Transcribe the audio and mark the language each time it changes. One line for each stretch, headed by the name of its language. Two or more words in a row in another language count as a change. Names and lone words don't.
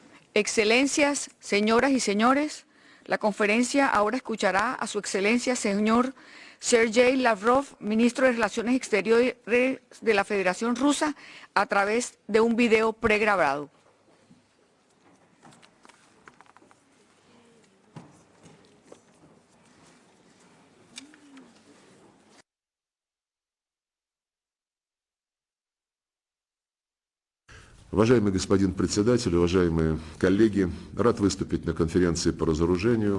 Spanish: Excelencias, señoras y señores, la conferencia ahora escuchará a su excelencia señor Sergei Lavrov, ministro de Relaciones Exteriores de la Federación Rusa, a través de un video pregrabado.
Russian: Уважаемый господин председатель, уважаемые коллеги, рад выступить на конференции по разоружению.